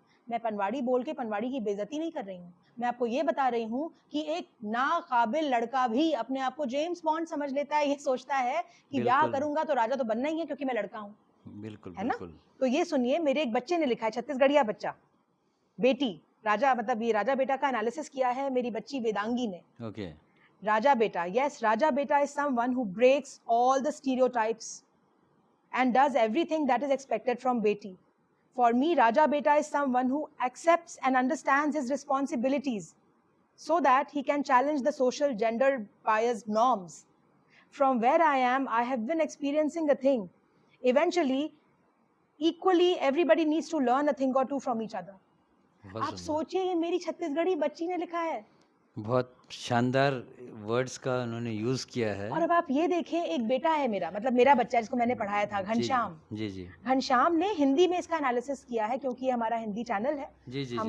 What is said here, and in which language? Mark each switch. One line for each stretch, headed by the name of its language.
Hindi: मैं पनवाड़ी बोल के पनवाड़ी की बेइज्जती नहीं कर रही हूँ, मैं आपको ये बता रही हूँ कि एक नाकाबिल लड़का भी अपने आप को जेम्स बॉन्ड समझ लेता है, ये सोचता है कि ब्याह बिल्कुल, करूंगा तो राजा तो बनना ही है क्योंकि मैं लड़का हूँ, बिल्कुल, है ना? बिल्कुल। तो ये सुनिए, मेरे एक बच्चे ने लिखा है, छत्तीसगढ़िया बच्चा, बेटी, राजा मतलब ये राजा बेटा का एनालिसिस किया है मेरी बच्ची वेदांगी ने। ओके,
English: राजा बेटा, yes, Raja Beta is someone who breaks all the stereotypes and does everything that is expected from Beti. For me, Raja Beta is someone who accepts and understands his responsibilities so that he can challenge the social gender biased norms. From where I am, I have been experiencing a thing. Eventually, equally, everybody needs to learn a thing or two from each other.
Hindi: बहुत आप सुंदर। सोचिए, ये मेरी छत्तीसगढ़ी बच्ची ने लिखा है। बहुत शानदार वर्ड्स का उन्होंने यूज़ किया है। और अब आप ये देखें, एक बेटा है मेरा, मतलब मेरा बच्चा जिसको मैंने पढ़ाया था, जी, जी। घनश्याम। जी, जी। घनश्याम ने हिंदी में इसका एनालिसिस किया है, क्योंकि ये हमारा हिंदी चैनल है। जी, जी, हम जी,